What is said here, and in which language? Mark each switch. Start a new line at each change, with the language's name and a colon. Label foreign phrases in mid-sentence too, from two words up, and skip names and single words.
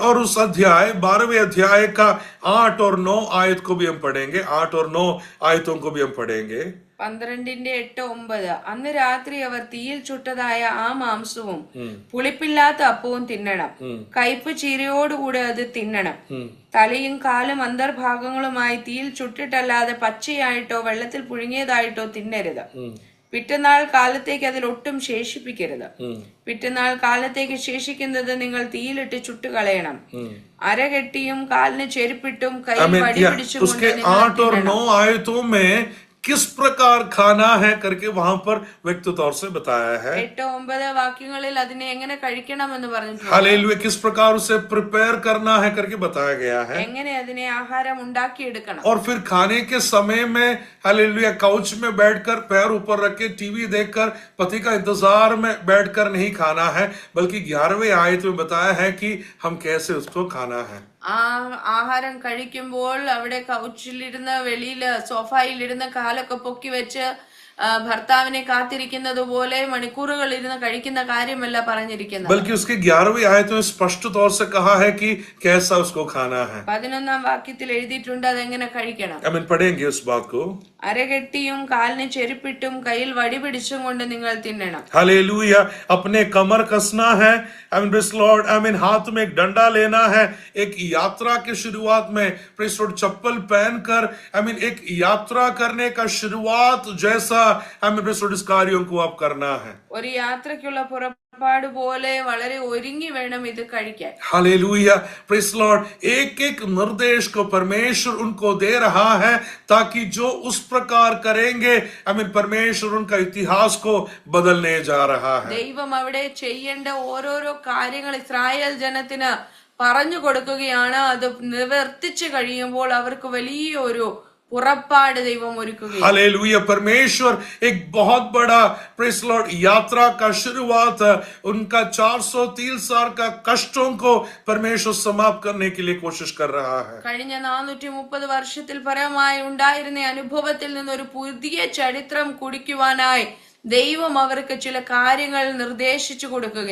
Hindi: और उस अध्याय 12वें अध्याय का 8 और 9 आयत को भी हम पढ़ेंगे. 8 और 9 आयतों को भी हम पढ़ेंगे.
Malayalam: 12:8-9 അന്ന് രാത്രി അവർ തീയിൽ ചുട്ടതായ ആ മാംസവും പുളിപ്പില്ലാത്ത അപ്പവും തിന്നണം. കയ്പ് ചീരയോടുകൂടെ അത് തിന്നണം. തലയും കാലും അന്തർഭാഗങ്ങളുമായി തീയിൽ ചുട്ടിട്ടല്ലാതെ പച്ചയായിട്ടോ വെള്ളത്തിൽ പുഴുങ്ങിയതായിട്ടോ തിന്നരുത്. പിറ്റന്നാൾ കാലത്തേക്ക് അതിൽ ഒട്ടും ശേഷിപ്പിക്കരുത്. പിറ്റന്നാൾ കാലത്തേക്ക് ശേഷിക്കുന്നത് നിങ്ങൾ തീയിലിട്ട് ചുട്ടുകളയണം. അരകെട്ടിയും കാലിന് ചെരുപ്പിട്ടും കൈ വടി പിടിച്ചുകൊണ്ട്
Hindi: किस प्रकार खाना है करके वहां पर व्यक्त तौर से बताया है.
Malayalam: 8-9 വാക്യങ്ങളിൽ അതിനെ എങ്ങനെ കഴിക്കണമെന്ന് പറഞ്ഞിട്ടുണ്ട്.
Hindi: हालेलुया. किस प्रकार उसे प्रिपेयर करना है करके बताया गया है.
Malayalam: എങ്ങനെ അതിനെ ആഹാരം ഉണ്ടാക്കിയെടുക്കണം.
Hindi: और फिर खाने के समय में हालेलुया काउच में बैठकर पैर ऊपर रख के टीवी देखकर पति का इंतजार में बैठकर नहीं खाना है, बल्कि 11वें आयत में बताया है कि हम कैसे उसको खाना है.
Malayalam: ആ ആഹാരം കഴിക്കുമ്പോൾ അവിടെ കൗച്ചിലിരുന്ന് വെളിയില് സോഫായിലിരുന്ന് കാലൊക്കെ പൊക്കി വെച്ച് ഭർത്താവിനെ കാത്തിരിക്കുന്നത് പോലെ മണിക്കൂറുകൾ ഇരുന്ന് കഴിക്കുന്ന കാര്യമല്ല പറഞ്ഞിരിക്കുന്നത്.
Hindi: बल्कि उसके 11वीं आयत में स्पष्ट तौर से कहा है कि कैसा उसको खाना है.
Malayalam: 11-ാം വാക്യത്തിൽ എഴുതിയിട്ടുണ്ട് അതെങ്ങനെ കഴിക്കണം.
Hindi: आमीन. पढ़ेंगे उस बात को.
Malayalam: അരകെട്ടിയും കാലിന് ചെരുപ്പിട്ടും കയ്യിൽ വടി പിടിച്ചും കൊണ്ട് നിങ്ങൾ തിന്നണം.
Hindi: हालेलुया. अपने कमर कसना है. आमीन.
English: Praise Lord.
Hindi: आमीन. हाथ में एक डंडा लेना है. एक यात्रा के शुरुआत में
English: Praise Lord
Hindi: चप्पल पहनकर आमीन एक यात्रा करने का शुरुआत जैसा आमीन
English: Praise Lord
Hindi: इस कार्यों को आप करना है.
Malayalam: ഒരു യാത്രയ്ക്കുള്ള പുറപ്പാട് പോലെ വളരെ ഒരുങ്ങി വേണം ഇത് കഴിക്കാൻ.
Hindi: हालेलुया.
English: Praise Lord.
Hindi: एक एक निर्देश को परमेश्वर उनको दे रहा है ताकि जो उस प्रकार करेंगे आमीन परमेश्वर उनका इतिहास को बदलने जा रहा है.
Malayalam: ദൈവം അവിടെ ചെയ്യേണ്ട ഓരോരോ കാര്യങ്ങൾ ഇസ്രായേൽ ജനത്തിന് പറഞ്ഞു കൊടുക്കുകയാണ്. അത് നിവർത്തിച്ചു കഴിയുമ്പോൾ അവർക്ക് വലിയൊരു പുറപ്പാട് ദൈവം ഒരുക്കുകയാണ്.
Hindi: हालेलुया. परमेश्वर एक बहुत बड़ा
English: Praise Lord
Hindi: यात्रा का शुरुआत उनका 403 साल का कष्टों को परमेश्वर समाप्त करने के लिए कोशिश कर रहा है.
Malayalam: കഴിഞ്ഞ 430 വർഷത്തിൽ പരമായി ഉണ്ടായിരുന്ന അനുഭവത്തിൽ നിന്ന് ഒരു പുതിയ ചരിത്രം കുടിക്കുവാനായി ദൈവം അവർക്ക് ചില കാര്യങ്ങൾ നിർദ്ദേശിച്ചു കൊടുക്കുകയാണ്.